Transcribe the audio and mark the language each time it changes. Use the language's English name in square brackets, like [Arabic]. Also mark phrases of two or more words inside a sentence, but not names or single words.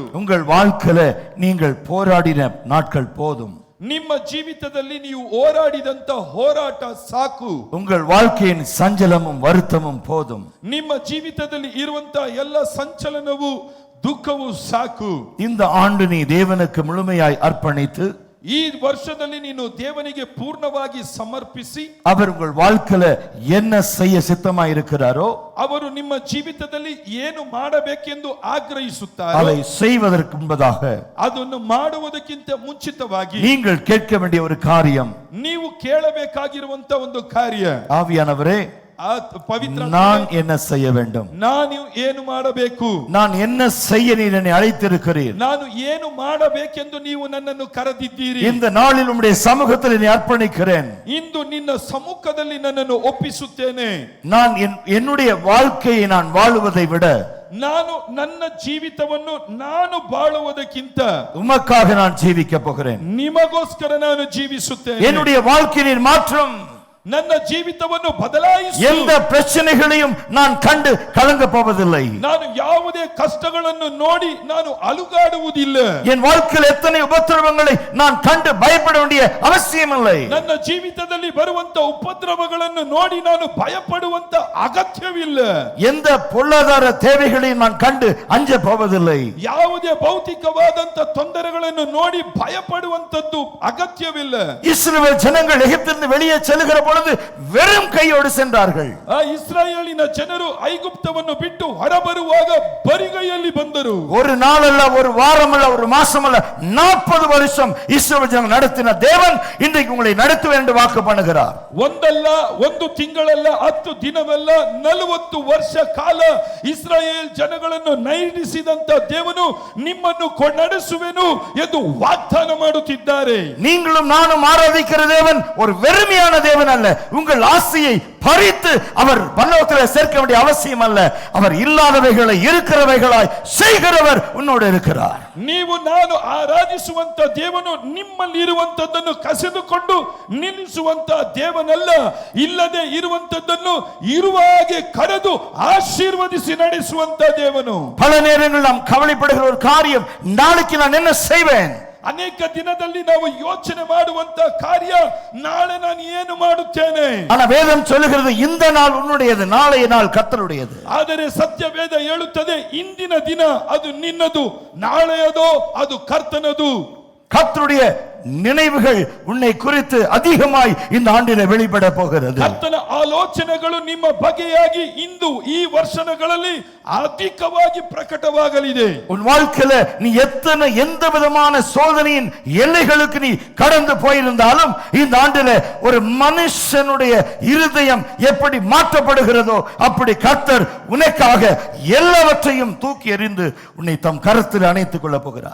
[Tamil] உங்கள் வாழ்க்கையில நீங்கள் போராடின நாட்கள் போதும். [Kannada] ನಿಮ್ಮ ಜೀವಿತದಲ್ಲಿ ನೀವು ಹೋರಾಡಿದಂತ ಹೋರಾಟ ಸಾಕು. [Tamil] உங்கள் வாழ்க்கையின் சஞ்சலமும் வருத்தமும் போதும். [Kannada] ನಿಮ್ಮ ಜೀವಿತದಲ್ಲಿ ಇರುವಂತ ಎಲ್ಲ ಸಂಚಲನವು ದುಃಖವು ಸಾಕು. [Tamil] இந்த ஆண்டு நீ தேவனுக்கு முழுமையாய் அர்ப்பணித்து [Kannada] ಈ ವರ್ಷದಲ್ಲಿ ನೀನು ದೇವನಿಗೆ ಪೂರ್ಣವಾಗಿ ಸಮರ್ಪಿಸಿ, [Tamil] அவர் உங்கள் வாழ்க்கையில என்ன செய்ய சித்தமாய் இருக்கிறாரோ [Kannada] ಅವರು ನಿಮ್ಮ ಜೀವಿತದಲ್ಲಿ ಏನು ಮಾಡಬೇಕೆಂದು ಆಗ್ರಹಿಸುತ್ತಾರೆ, [Tamil] அதை செய்வதற்கு முன்பதாக [Kannada] ಅದನ್ನು ಮಾಡುವುದಕ್ಕಿಂತ ಮುಂಚಿತವಾಗಿ [Tamil] நீங்கள் கேட்க வேண்டிய ஒரு காரியம், [Kannada] ನೀವು ಕೇಳಬೇಕಾಗಿರುವಂತ ಒಂದು ಕಾರ್ಯ, [Tamil] ஆவியானவரே [Kannada] ಪವಿತ್ರ [Tamil] நான் என்ன செய்ய வேண்டும், [Kannada] ನಾನು ಏನು ಮಾಡಬೇಕು, [Tamil] நான் என்ன செய்ய நீர் என்னை அழைத்திருக்கிறீர், [Kannada] ನಾನು ಏನು ಮಾಡಬೇಕೆಂದು ನೀವು ನನ್ನನ್ನು ಕರೆದಿದ್ದೀರಿ, [Tamil] இந்த நாளில் உம்முடைய சமூகத்தில் என்னை அர்ப்பணிக்கிறேன், [Kannada] ಇಂದು ನಿನ್ನ ಸಮ್ಮುಖದಲ್ಲಿ ನನ್ನನ್ನು ಒಪ್ಪಿಸುತ್ತೇನೆ, [Tamil] நான் என்னுடைய வாழ்க்கையை நான் வாழுவதை விட [Kannada] ನಾನು ನನ್ನ ಜೀವಿತವನ್ನು ನಾನು ಬಾಳುವುದಕ್ಕಿಂತ [Tamil] உமக்காக நான் ஜீவிக்க போகிறேன், [Kannada] ನಿಮಗೋಸ್ಕರ ನಾನು ಜೀವಿಸುತ್ತೇನೆ, [Tamil] என்னுடைய வாழ்க்கையின் மாற்றம், [Kannada] ನನ್ನ ಜೀವಿತವನ್ನು ಬದಲಾಯಿಸು, [Tamil] எந்த பிரச்சனைகளையும் நான் கண்டு கலங்க போவதில்லை, [Kannada] ನಾನು ಯಾವುದೇ ಕಷ್ಟಗಳನ್ನು ನೋಡಿ ನಾನು ಅಲುಗಾಡುವುದಿಲ್ಲ, [Tamil] என் வாழ்க்கையில் எத்தனை உபத்திரவங்களை நான் கண்டு பயப்பட வேண்டிய அவசியமில்லை, [Kannada] ನನ್ನ ಜೀವಿತದಲ್ಲಿ ಬರುವಂತ ಉಪದ್ರವಗಳನ್ನು ನೋಡಿ ನಾನು ಭಯಪಡುವಂತ ಅಗತ್ಯವಿಲ್ಲ, [Tamil] எந்த பொருளாதார தேவைகளையும் நான் கண்டு அஞ்ச போவதில்லை, [Kannada] ಯಾವುದೇ ಭೌತಿಕವಾದಂತ ತೊಂದರೆಗಳನ್ನು ನೋಡಿ ಭಯಪಡುವಂತದ್ದು ಅಗತ್ಯವಿಲ್ಲ. [Tamil] இஸ்ரவேல் ஜனங்கள் எகிப்திலிருந்து வெளியே செல்லுகிற பொழுது வெறும் கையோடு சென்றார்கள். [Kannada] ಆ ಇಸ್ರಾಯೇಲಿನ ಜನರು ಐಗುಪ್ತವನ್ನು ಬಿಟ್ಟು ಹೊರಬರುವಾಗ ಬರಿಗೈಯಲ್ಲಿ ಬಂದರು. [Tamil] ஒரு நாள் அல்ல, ஒரு வாரம் அல்ல, ஒரு மாசம் அல்ல, 40 வருஷம் இஸ்ரவேல் ஜனங்கள் நடத்தின தேவன் இன்றைக்கு உங்களை நடத்துவேன் என்று வாக்கு பண்ணுகிறார். [Kannada] ಒಂದಲ್ಲ, ಒಂದು ತಿಂಗಳಲ್ಲ, 10 ದಿನವಲ್ಲ, 40 ವರ್ಷ ಕಾಲ ಇಸ್ರಾಯೇಲ್ ಜನಗಳನ್ನು ನೈರಿಸಿದಂತ ದೇವನು ನಿಮ್ಮನ್ನು ನಡೆಸುವೆನು ಎಂದು ವಾಗ್ದಾನ ಮಾಡುತ್ತಿದ್ದಾರೆ. [Tamil] நீங்களும் நானும் ஆராதிக்கிற தேவன் ஒரு வெறுமையான தேவன் அல்ல. உங்கள் ஆசையை பறித்து அவர் பரலோகத்தில் சேர்க்க வேண்டிய அவசியம் அல்ல. அவர் இல்லாதவைகளை இருக்கிறவைகளாய் செய்கிறவர் உன்னோடு இருக்கிறார். [Kannada] ನೀವು ನಾನು ಆರಾಧಿಸುವಂತ ದೇವನು ನಿಮ್ಮಲ್ಲಿ ಇರುವಂತದ್ದನ್ನು ಕಸಿದುಕೊಂಡು ನಿಲ್ಲಿಸುವಂತ ದೇವನಲ್ಲ. ಇಲ್ಲದೆ ಇರುವಂತದ್ದನ್ನು ಇರುವ ಹಾಗೆ ಕರೆದು ಆಶೀರ್ವದಿಸಿ ನಡೆಸುವಂತ ದೇವನು. [Tamil] பல நேரங்கள் நாம் கவலைப்படுகிற ஒரு காரியம், நாளைக்கு நான் என்ன செய்வேன்? [Kannada] ಅನೇಕ ದಿನದಲ್ಲಿ ನಾವು ಯೋಚನೆ ಮಾಡುವಂತ ಕಾರ್ಯ, ನಾಳೆ ನಾನು ಏನು ಮಾಡುತ್ತೇನೆ. [Tamil] ஆனா வேதம் சொல்லுகிறது இந்த நாள் உன்னுடையது, நாளைய நாள் கர்த்தருடையது. [Kannada] ಆದರೆ ಸತ್ಯವೇದ ಹೇಳುತ್ತದೆ ಇಂದಿನ ದಿನ ಅದು ನಿನ್ನದು, ನಾಳೆಯದೋ ಅದು ಕರ್ತನದು. [Tamil] கர்த்தருடைய நினைவுகள் உன்னை குறித்து அதிகமாய் இந்த ஆண்டிலே வெளிப்பட போகிறது. [Kannada] ಕರ್ತನ ಆಲೋಚನೆಗಳು ನಿಮ್ಮ ಬಗೆಯಾಗಿ ಇಂದು ಈ ವರ್ಷಗಳಲ್ಲಿ அதிகವಾಗಿ பிரகಟವಾಗಲಿದೆ. [Tamil] உன் வாழ்க்கையில நீ எந்த விதமான சோதனையின் எல்லைகளுக்கு நீ கடந்து போயிருந்தாலும் இந்த ஆண்டிலே ஒரு மனுஷனுடைய இருதயம் எப்படி மாற்றப்படுகிறதோ அப்படி கர்த்தர் உனக்காக எல்லாவற்றையும் தூக்கி எறிந்து உன்னை தம் கரத்தில் அணைத்துக் கொள்ள போகிறார்.